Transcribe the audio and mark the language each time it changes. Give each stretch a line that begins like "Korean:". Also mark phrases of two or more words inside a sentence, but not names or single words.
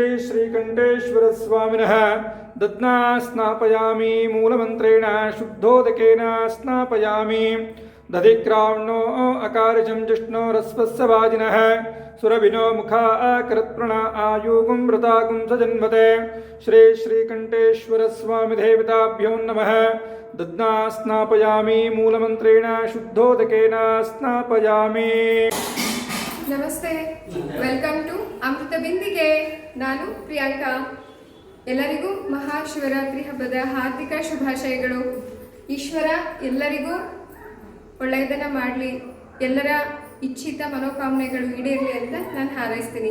Sanskrit: श्रीकण्ठेश्वरस्वामिनः दध्ना स्नापयामि मूलमन्त्रेण शुद्धोदकेन स्नापयामि दधिक्रावणो अकारिशं जिष्णोरस्वस्य वाजिनः सुरभिनो मुखा करत्प्रणा आयुगुं व्रतागुं सजन्मते श्री श्रीकण्ठेश्वरस्वामिदेवताभ्यो नमः दध्ना स्नापयामि मूलमन्त्रेण शुद्धोदकेन स्नापयामि।
Kannada: ನಮಸ್ತೆ,
English: welcome to
Kannada: ಅಮೃತ ಬಿಂದಿಗೆ. ನಾನು ಪ್ರಿಯಾಂಕಾ. ಎಲ್ಲರಿಗೂ ಮಹಾಶಿವರಾತ್ರಿ ಹಬ್ಬದ ಹಾರ್ದಿಕ ಶುಭಾಶಯಗಳು. ಈಶ್ವರ ಎಲ್ಲರಿಗೂ ಒಳ್ಳೆಯದನ್ನು ಮಾಡಲಿ, ಎಲ್ಲರ ಇಚ್ಛಿತ ಮನೋಕಾಮನೆಗಳು ಈಡೇರಲಿ ಅಂತ ನಾನು ಹಾರೈಸ್ತೀನಿ.